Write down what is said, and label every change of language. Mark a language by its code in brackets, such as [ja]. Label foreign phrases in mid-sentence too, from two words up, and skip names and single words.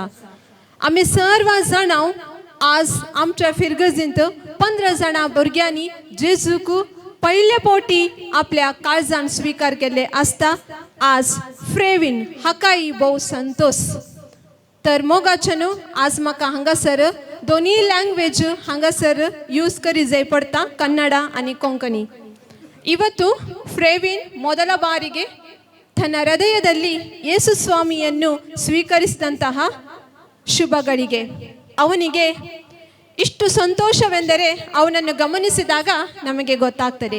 [kok] आमी सर्व जाणां आज आमच्या फिरगजींत 15 जाणां भुरग्यांनी जेजूक पयले पोटी आपल्या काळजान स्वीकार केले आसता. आज फ्रेविन हाकाय भोव संतोष. तर मोगाचेनो आज म्हाका हांगासर दोनी लँग्वेज हांगासर यूज करी जाय पडटा, कन्नಡ आनी कोंकणी. [kn] ಇವತ್ತು ಫ್ರೇವಿನ್ ಮೊದಲ ಬಾರಿಗೆ ತನ್ನ ಹೃದಯದಲ್ಲಿ ಯೇಸು ಸ್ವಾಮಿಯನ್ನು ಸ್ವೀಕರಿಸಿದಂತಹ ಶುಭ ಗಳಿಗೆ. ಅವನಿಗೆ ಇಷ್ಟು ಸಂತೋಷವೆಂದರೆ ಅವನನ್ನು ಗಮನಿಸಿದಾಗ ನಮಗೆ ಗೊತ್ತಾಗ್ತದೆ.